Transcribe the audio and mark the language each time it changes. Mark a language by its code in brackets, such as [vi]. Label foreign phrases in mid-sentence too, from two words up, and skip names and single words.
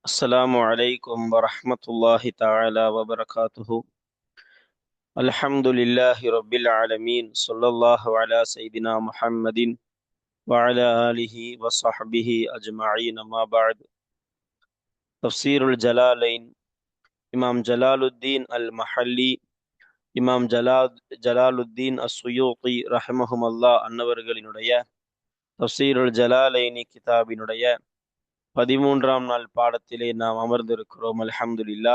[ar] السلام عليكم ورحمة الله تعالى وبركاته. الحمد لله رب العالمين، صلى الله على سيدنا محمد وعلى آله وصحبه أجمعين. ما بعد. تفسير الجلالين. [ta] இமாம் ஜலாலுத்தீன் அல் மஹல்லி, இமாம் ஜலாலுத்தீன் அஸ்ஸுயூத்தி ரஹ்மஹுமல்லா அன்னவர்களினுடைய தஃசீருல் ஜலாலைனி கிதாபினுடைய 13ஆம் நாள் பாடத்திலே நாம் அமர்ந்திருக்கிறோம். அல்ஹம்துலில்லாஹ்.